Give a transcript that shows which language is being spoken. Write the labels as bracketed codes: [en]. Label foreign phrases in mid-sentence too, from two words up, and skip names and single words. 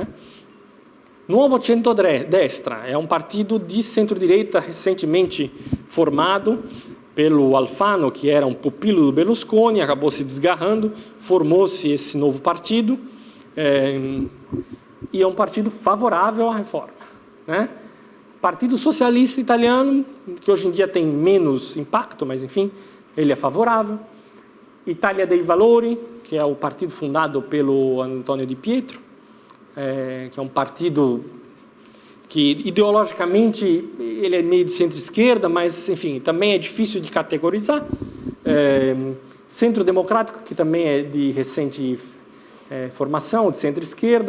[pt] Nuovo Centrodestra é um partido de centro-direita recentemente formado pelo Alfano, que era um pupilo do Berlusconi, acabou se desgarrando, formou-se esse novo partido, e é um partido favorável à reforma. Né? Partido Socialista Italiano, que hoje em dia tem menos impacto, mas enfim, ele é favorável. Italia dei Valori, que é o partido fundado pelo Antonio Di Pietro, que é um partido que ideologicamente ele é meio de centro-esquerda, mas enfim, também é difícil de categorizar. Centro Democrático, que também é de recente formação, de centro-esquerda.